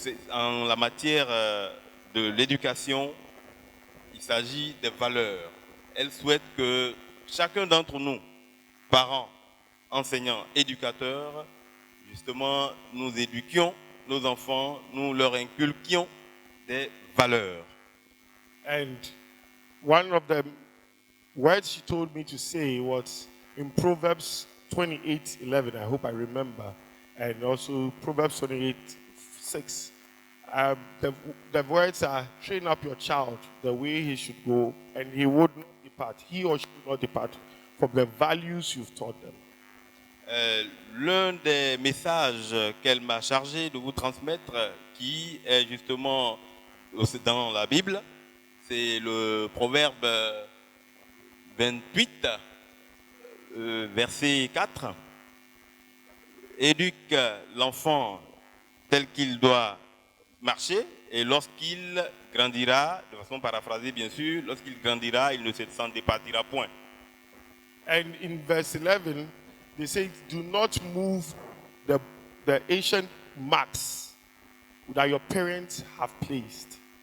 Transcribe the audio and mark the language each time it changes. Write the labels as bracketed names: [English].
[French] En la matière de l'éducation, il s'agit des valeurs. Elle souhaite que chacun d'entre nous, parents, enseignants, éducateurs, justement, nous éduquions nos enfants, nous leur inculquions des valeurs. [English] And one of the words she told me to say was in Proverbs 28:11. I hope I remember. And also Proverbs 28:6. The words are, train up your child the way he should go, and he would not depart. He or she will not depart from the values you've taught them. [French] L'un des messages qu'elle m'a chargé de vous transmettre, qui est justement dans la Bible, c'est le Proverbe 28, verset 4. Éduque l'enfant tel qu'il doit marcher, et lorsqu'il grandira, de façon paraphrasée bien sûr, lorsqu'il grandira, il ne s'en départira point. [English] And in verse 11, they say, do not move the ancient marks that your parents have placed.